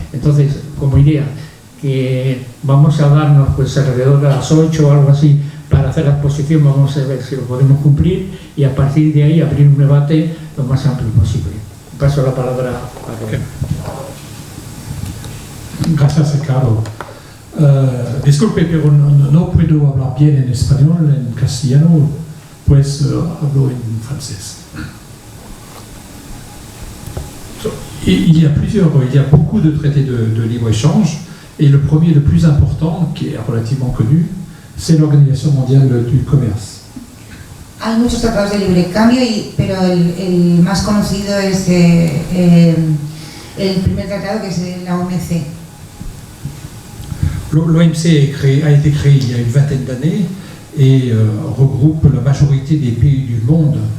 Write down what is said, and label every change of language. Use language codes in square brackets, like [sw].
[es] Entonces, como idea, que vamos a darnos pues alrededor de las 8 o algo así para hacer la exposición, vamos a ver si lo podemos cumplir, y a partir de ahí abrir un debate lo más amplio posible. Paso la palabra a Robert. Gracias, Ricardo. Disculpe, pero no puedo hablar bien en español, en castellano, pues hablo en francés. [fr] Il y a beaucoup de traités de libre-échange, et le premier, le plus important, qui est relativement connu, c'est l'Organisation mondiale du commerce. [es] Hay muchos tratados de libre cambio, pero el más conocido es el primer tratado, que es la OMC. [fr] L'OMC a été créé il y a une vingtaine d'années et regroupe la majorité des pays du monde.